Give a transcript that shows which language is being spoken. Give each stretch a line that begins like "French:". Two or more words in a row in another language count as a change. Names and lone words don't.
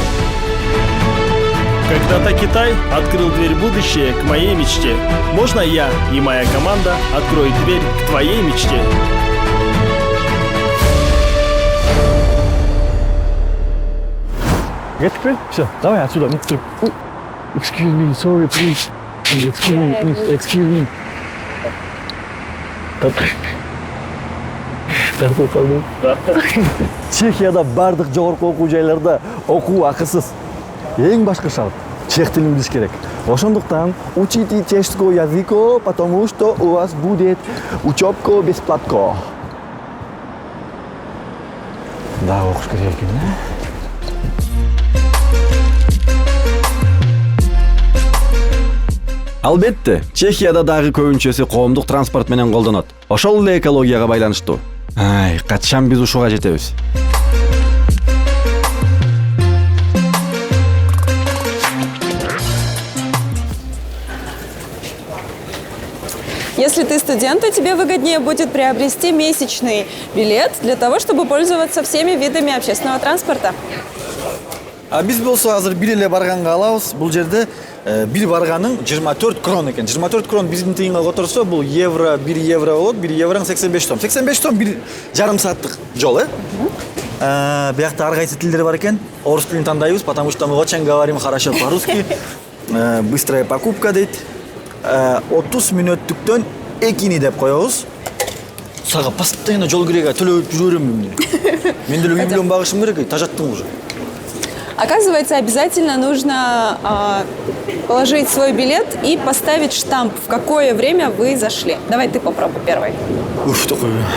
Russian: Когда-то Китай открыл дверь в будущее к моей мечте. Можно я и моя команда откроют дверь к твоей мечте? Теперь все, давай отсюда.
English: Excuse me, sorry, please. Excuse me, please, excuse me.
Kyrgyz: Чехияда бардык жогорку окуу жайларда окуу акысыз. Эң башкы шарт чех тилин билиш керек. Ошондуктан
Russian: учите чешский язык, потому что у вас будет учебка бесплатно.
Kyrgyz: Да, окуш керек экен, Албетте, Чехияда дагы көбүнчөсү коомдук транспорт менен колдонот. Ошол эле экологияга байланыштуу. Ай, качан биз ушуга жетебиз?
Russian: Если ты студент, то тебе выгоднее будет приобрести месячный билет для того, чтобы пользоваться всеми видами общественного транспорта.
Kyrgyz: А биз болсо азыр бир эле барганга алабыз. Бул жерде бир барганын 24 крон экен. 24 крон биздин тыйынга которсо бул евро, 1 евро болот. 1 евроң 85 сом. 85 сом бир жарым сааттык жол, Биякта ар кайсы тилдер бар экен. Орус тилин тандайбыз,
Russian: потому что мы очень говорим хорошо по-русски. Быстрая покупка дейт.
Kyrgyz: 30 мүнөттүктөн 2 деп коебуз. Сага постоянно жол кирет, төлөп жүрөм мен. Мен деле үй менен багышым керек, тажаттым уже.
Russian: Оказывается, обязательно нужно положить свой билет и поставить штамп, в какое время вы зашли. Давай ты попробуй первый. Уф, такой.